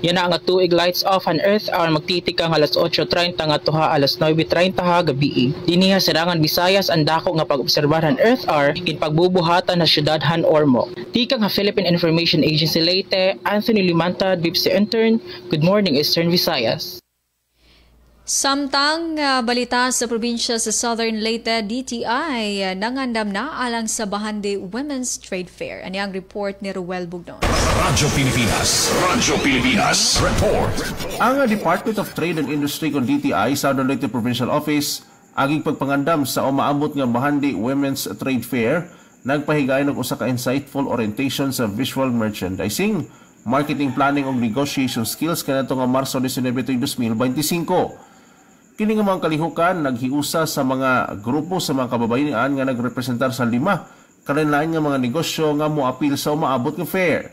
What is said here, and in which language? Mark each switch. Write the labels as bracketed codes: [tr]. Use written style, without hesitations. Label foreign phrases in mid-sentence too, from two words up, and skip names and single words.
[war] Yana nga tuig [en] lights off [war] an Earth Hour magtitikang alas 8:30 nga tuha alas 9:30 gabi. Diniha Sirangan Visayas ang dako nga pag-obserbahan Earth Hour in pagbubuhatan na syudadhan Ormoc. Tikang ha Philippine Information Agency Leyte, Anthony Limantad, BIPSI Intern. [en] Good morning, Eastern Visayas. [ceb] Samtang balita sa probinsya sa Southern Leyte, DTI nangandam na alang sa Bahande Women's Trade Fair. Ani ang report ni Ruel Bugnon. Radyo Pilipinas report. Ang Department of Trade and Industry kon DTI Southern Leyte Provincial Office aging pagpangandam sa umaabot nga Bahande Women's Trade Fair nagpahigay ng usa ka [en] insightful orientation [ceb] sa [en] visual merchandising, marketing planning [ceb] ug [en] negotiation skills [ceb] kanato nga Marso 19, 2025. Kini nga mga kalihukan naghiusa sa mga grupo sa mga kababayan nga nagrepresentar sa 5 kalain-lain nga mga negosyo nga moapil sa umaabot nga fair.